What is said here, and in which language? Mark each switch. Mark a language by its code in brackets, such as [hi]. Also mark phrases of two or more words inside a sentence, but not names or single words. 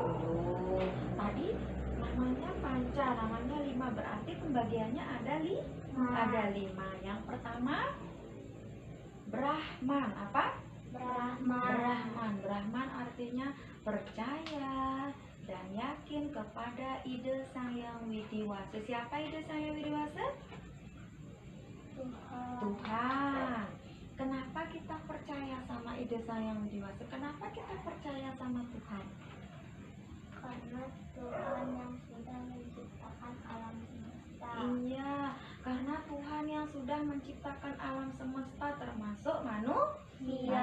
[id] Tadi namanya panca, namanya 5, berarti pembagiannya ada 5. Yang pertama Brahman. Apa? Brahman artinya percaya dan yakin kepada ide Sang Hyang Widiwasa. Siapa ide Sang Hyang Widiwasa? Tuhan. Kenapa kita percaya sama ide Sang Hyang Widiwasa? Kenapa kita percaya sama Tuhan? Karena Tuhan yang sudah menciptakan alam semesta. Iya, karena Tuhan yang sudah menciptakan alam semesta termasuk manusia.